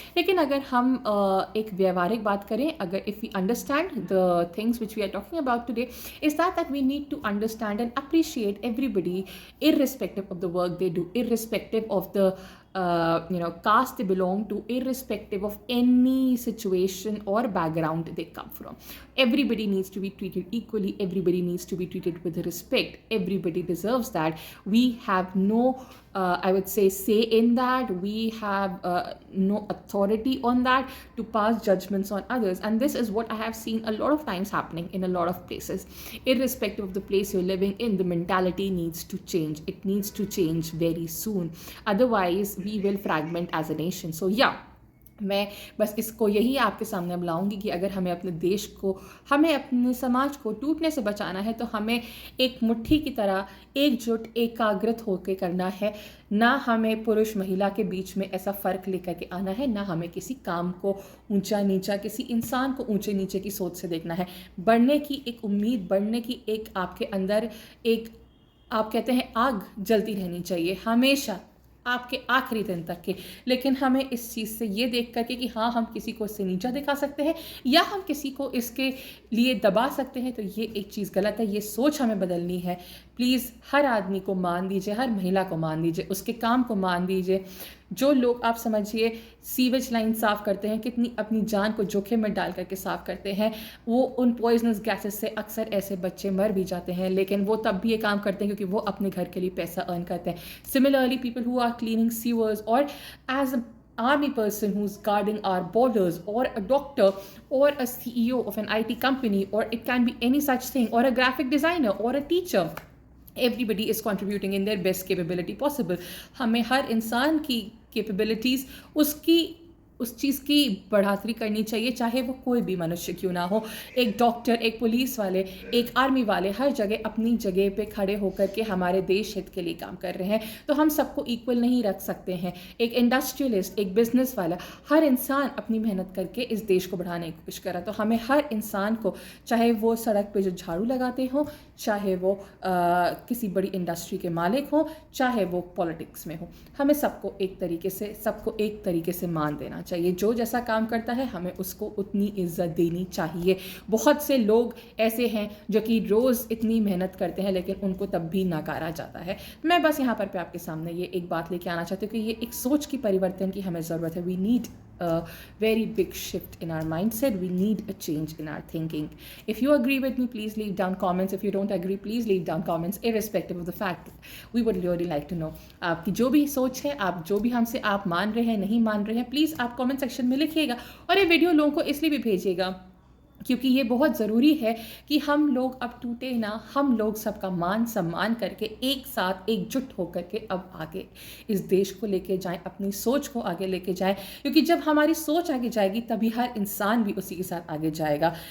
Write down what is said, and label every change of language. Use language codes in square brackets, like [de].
[hi] लेकिन अगर हम एक व्यवहारिक बात करें, अगर [en] If we understand the things which we are talking about today, is that we need to understand and appreciate everybody irrespective of the work they do, irrespective of the caste they belong to, irrespective of any situation or background they come from. Everybody needs to be treated equally, everybody needs to be treated with respect, everybody deserves that. We have no I would say in that. We have no authority on that to pass judgments on others, and this is what I have seen a lot of times happening in a lot of places. Irrespective of the place you're living in, the mentality needs to change. It needs to change very soon, otherwise we will fragment as a nation. So yeah, [hi] मैं बस इसको यही आपके सामने अब लाऊँगी कि अगर हमें अपने देश को, हमें अपने समाज को टूटने से बचाना है, तो हमें एक मुट्ठी की तरह एकजुट, एकाग्रित होके करना है। ना हमें पुरुष-महिला के बीच में ऐसा फ़र्क लेकर के आना है, ना हमें किसी काम को ऊँचा-नीचा, किसी इंसान को ऊँचे-नीचे की सोच से देखना है। बढ़ने की एक उम्मीद, बढ़ने की एक आपके अंदर एक, आप कहते हैं, आग जलती रहनी चाहिए हमेशा, आपके आखिरी दिन तक के। लेकिन हमें इस चीज़ से ये देख कर के कि हाँ, हम किसी को इससे नीचा दिखा सकते हैं या हम किसी को इसके लिए दबा सकते हैं, तो ये एक चीज़ गलत है। ये सोच हमें बदलनी है। प्लीज़ हर आदमी को मान दीजिए, हर महिला को मान दीजिए, उसके काम को मान दीजिए। जो लोग, आप समझिए, सीवेज लाइन साफ़ करते हैं, कितनी अपनी जान को जोखिम में डाल करके साफ़ करते हैं, वो उन पॉइजनस गैसेस से अक्सर ऐसे बच्चे मर भी जाते हैं, लेकिन वो तब भी ये काम करते हैं क्योंकि वो अपने घर के लिए पैसा अर्न करते हैं। [en] Similarly, people who are cleaning sewers, और as a army person who's guarding our borders, or a doctor, or a CEO of an IT company, or it can be any such thing, or a graphic designer, or a teacher, everybody is contributing in their best capability possible. [hi] हमें हर इंसान की capabilities, उसकी उस चीज़ की बढ़ातरी करनी चाहिए, चाहे वो कोई भी मनुष्य क्यों ना हो। एक डॉक्टर, एक पुलिस वाले, एक आर्मी वाले, हर जगह अपनी जगह पे खड़े होकर के हमारे देश हित के लिए काम कर रहे हैं, तो हम सबको इक्वल नहीं रख सकते हैं। एक इंडस्ट्रियलिस्ट, एक बिजनेस वाला, हर इंसान अपनी मेहनत करके इस देश को बढ़ाने की कोशिश कर रहा है। तो हमें हर इंसान को, चाहे वो सड़क पे जो झाड़ू लगाते हों, चाहे वो किसी बड़ी इंडस्ट्री के मालिक हों, चाहे वो पॉलिटिक्स में हो, हमें सबको एक तरीके से मान देना चाहिए। जो जैसा काम करता है, हमें उसको उतनी इज्जत देनी चाहिए। बहुत से लोग ऐसे हैं जो कि रोज़ इतनी मेहनत करते हैं, लेकिन उनको तब भी नकारा जाता है। मैं बस यहाँ पर आपके सामने ये एक बात लेके आना चाहती हूँ कि ये एक सोच की परिवर्तन की हमें ज़रूरत है। [en] We need a very big shift in our mindset. We need a change in our thinking. If you agree with me, please leave down comments. If you don't agree, please leave down comments, irrespective of the fact. We would really like to know. [hi] आपकी जो भी सोच है, आप जो भी हमसे आप मान रहे हैं, नहीं मान रहे हैं, प्लीज़ आप कमेंट सेक्शन में लिखिएगा। और ये वीडियो लोगों को इसलिए भी भेजिएगा क्योंकि ये बहुत ज़रूरी है कि हम लोग अब टूटे ना, हम लोग सबका मान सम्मान करके एक साथ एकजुट होकर के अब आगे इस देश को लेके जाएं, अपनी सोच को आगे लेके जाएं, क्योंकि जब हमारी सोच आगे जाएगी तभी हर इंसान भी उसी के साथ आगे जाएगा।